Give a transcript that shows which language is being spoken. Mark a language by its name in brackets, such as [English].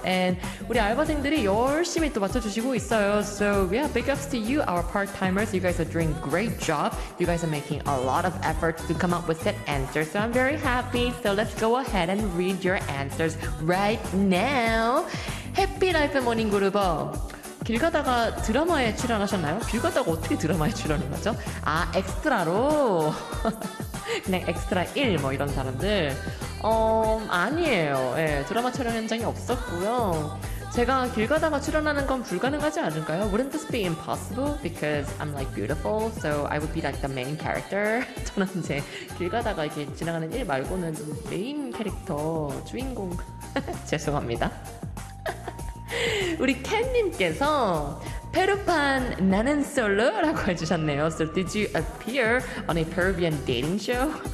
[Korean] And 우리 알바생들이 열심히 또 맞춰주시고 있어요. [English] So yeah, big ups to you, our part-timers. You guys are doing great job. You guys are making a lot of effort to come up with that answer, so I'm very happy. So let's go ahead and read your answers right now. Happy Life Morning Group. [Korean] 길 가다가 드라마에 출연하셨나요? 길 가다가 어떻게 드라마에 출연을 하죠? 아, 엑스트라로. 그냥 엑스트라 1, 뭐 이런 사람들. 아니에요. 예, 드라마 촬영 현장이 없었고요. 제가 길 가다가 출연하는 건 불가능하지 않을까요? [English] Wouldn't this be impossible? Because I'm like beautiful, so I would be like the main character. [Korean] 저는 이제 길 가다가 이렇게 지나가는 일 말고는 좀 메인 캐릭터, 주인공. 죄송합니다. 우리 켄님께서 페루판 나는 솔로라고 해주셨네요. [English] So did you appear on a Peruvian dating show?